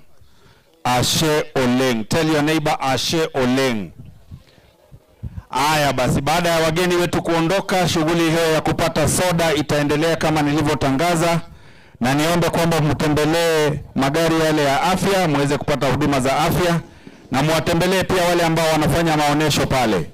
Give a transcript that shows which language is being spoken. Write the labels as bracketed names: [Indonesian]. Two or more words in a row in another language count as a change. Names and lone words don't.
[Masai] Ashe oleng. [English] Tell your neighbor [Masai] ashe oleng. [Swahili] Aya basi, baada ya wageni wetu kuondoka, shughuli hiyo ya kupata soda itaendelea kama nilivyotangaza, na niombe kwamba mtembelee magari yale ya afya muweze kupata huduma za afya, na muwatembelee pia wale ambao wanafanya maonesho pale.